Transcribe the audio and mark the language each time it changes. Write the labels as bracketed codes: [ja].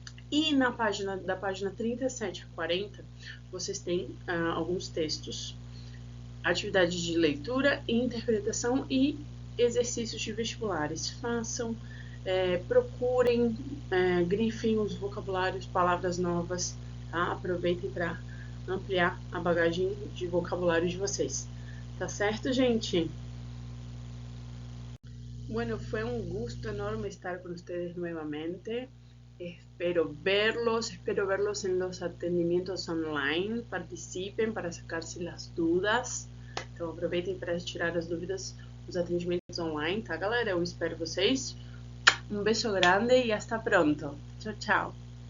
[pt] E da página 37 a 40, vocês têm alguns textos, atividades de leitura, interpretação e exercícios de vestibulares. Façam, procurem, grifem os vocabulários, palavras novas, tá? Aproveitem para ampliar a bagagem de vocabulário de vocês. Tá certo, gente? [es] Bueno, fue un gusto enorme estar con ustedes nuevamente. Espero verlos en los atendimientos online. Participen para sacarse las dudas. [pt] Então, aproveitem para tirar as dúvidas nos atendimentos online, tá, galera? Eu espero vocês. Um beijo grande e [es] hasta pronto. [pt] Tchau, tchau.